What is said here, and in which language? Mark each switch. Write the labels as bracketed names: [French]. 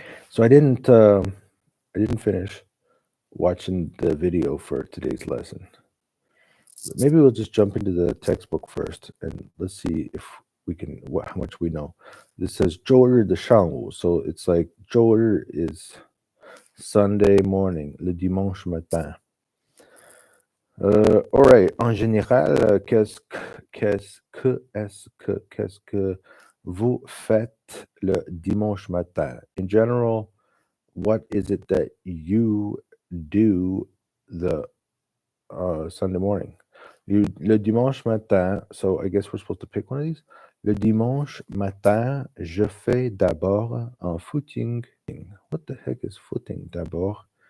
[English] So I didn't finish watching the video for today's lesson. Maybe we'll just jump into the textbook first and let's see if we can how much we know. This says [Chinese] 周日的上午, [English] so it's like 周日 is Sunday morning, [French] le dimanche matin. [English] All right. [French] En général, qu'est-ce que vous faites le dimanche matin? [English] In general, what is it that you do the Sunday morning? [French] Le dimanche matin, [English] so I guess we're supposed to pick one of these. [French] Le dimanche matin, je fais d'abord un footing. [English] What the heck is footing? D'abord.